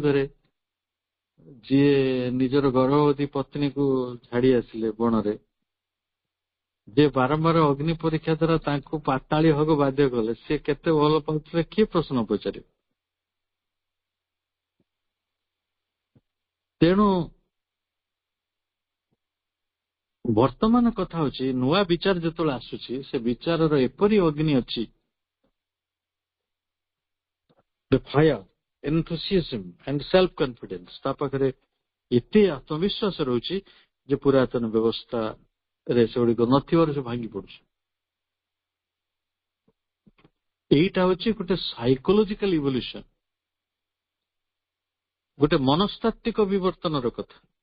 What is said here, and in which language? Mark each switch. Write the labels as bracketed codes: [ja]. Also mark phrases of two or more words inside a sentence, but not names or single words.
[or] କିନ୍ତୁ ରାତି ଅଧରେ ଯିଏ ନିଜର ଗର୍ଭବତୀ ପତ୍ନୀକୁ ଛାଡି ଆସିଲେ ବଣରେ, ଯେ ବାରମ୍ବାର ଅଗ୍ନି ପରୀକ୍ଷା ଦ୍ୱାରା ତାଙ୍କୁ ପାତାଳି ହବାକୁ ବାଧ୍ୟ କଲେ, ସେ କେତେ ଭଲ ପାଉଥିଲେ କିଏ ପ୍ରଶ୍ନ ପଚାରିବ? ତେଣୁ ବର୍ତ୍ତମାନ କଥା ହଉଛି, ନୂଆ ବିଚାର ଯେତେବେଳେ ଆସୁଛି, ସେ ବିଚାରର ଏପରି ଅଗ୍ନି ଅଛି, [en] the fire, enthusiasm and self confidence, [or] ତା ପାଖରେ ଏତେ ଆତ୍ମବିଶ୍ୱାସ ରହୁଛି ଯେ ପୁରାତନ ବ୍ୟବସ୍ଥାରେ ସେଗୁଡିକ ନଥିବାରୁ ସେ ଭାଙ୍ଗି ପଡୁଛି। ଏଇଟା ହଉଛି ଗୋଟେ [en] psychological evolution, [or] ଗୋଟେ ମନସ୍ତାତ୍ତ୍ୱିକ ବିବର୍ତ୍ତନର କଥା।